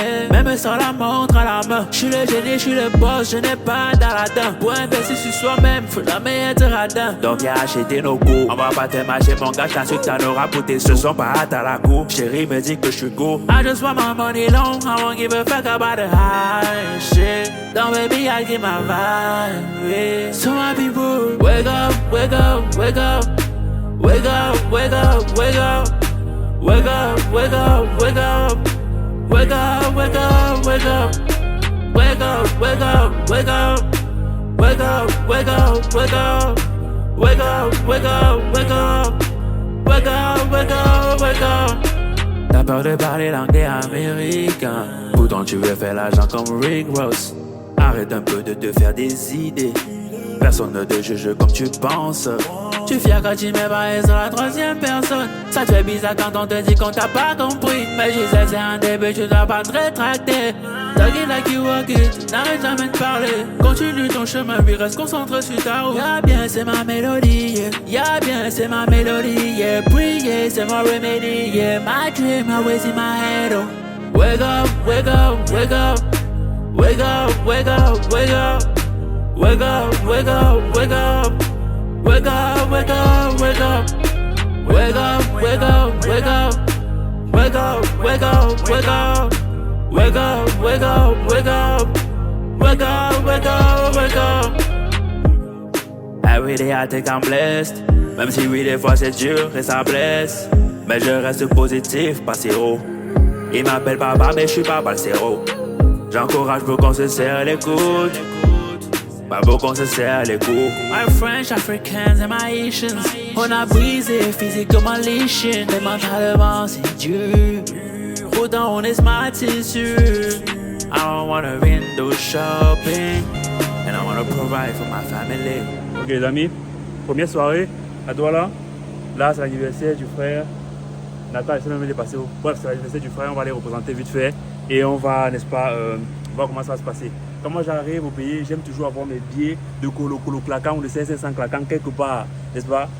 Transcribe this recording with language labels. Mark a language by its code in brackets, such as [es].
[fr] Même sans la montre à la main. J'suis le génie, j'suis le boss, je n'ai pas d'Aladin. Pour investir sur soi-même, faut jamais être radin. Donc viens acheter nos goûts. On va pas te mâcher mon gars, j't'assure que t'en auras pour tes sous. Sont pas hâte à la cour. Chérie me dit que j'suis go. [en] I just want my money long, I won't give a fuck about the high shit. Don't baby, I give my vibe, yeah. So my people, wake up, wake up, wake up. Wake up, wake up, wake up. Wake up, wake up, wake up. Wake up, wake up, wake up. Wake up, wake up, wake up. Wake up, wake up, wake up. Wake up, wake up, wake up. Wake up, wake up, wake up. [fr] T'as peur de parler l'anglais américain. Pourtant tu veux faire l'argent comme Rick Ross. Arrête un peu de te faire des idées. Personne ne te juge comme tu penses. Tu fiers quand tu mets pas sur la troisième personne. Ça te fait bizarre quand on te dit qu'on t'a pas compris. Mais je sais c'est un début, tu dois pas te rétracter. [en] Talk it like you walk it, [fr] n'arrête jamais de parler. Continue ton chemin, puis reste concentré sur ta route. Y'a bien c'est ma mélodie, yeah. Y'a bien c'est ma mélodie, yeah. Prier c'est mon remedy, yeah. [en] My dream always in my head, oh. Wake up, wake up, wake up. Wake up, wake up, wake up. Wake up, wake up, wake up. Wake up, wake up, wake up. Wake up, wake up, wake up. Wake up, wake up, wake up. Wake up, wake up, wake up. Wake up, wake up, wake up. Every day I think I'm blessed. [fr] Même si oui des fois c'est dur et ça blesse. Mais je reste positif, pas zéro. Il m'appelle papa mais je suis pas le zéro. J'encourage pour qu'on se serre les coudes. Pas beau qu'on se serre les coups. [en] My French, Africans and my Haitians. [fr] On a brisé physiquement les chaînes. Mais mentalement c'est dur. Pourtant on est smart, c'est sûr. [en] I don't wanna window shopping. And I wanna provide for my family. [fr] Ok les amis, première soirée à Douala. Là c'est l'anniversaire du frère. Nathan essaie même de passer. Bref, c'est l'anniversaire du frère, on va les représenter vite fait. Et on va, n'est-ce pas, voir comment ça va se passer. Quand moi j'arrive au pays, j'aime toujours avoir mes billets de colo claquant ou de 500 claquant quelque part, n'est-ce pas?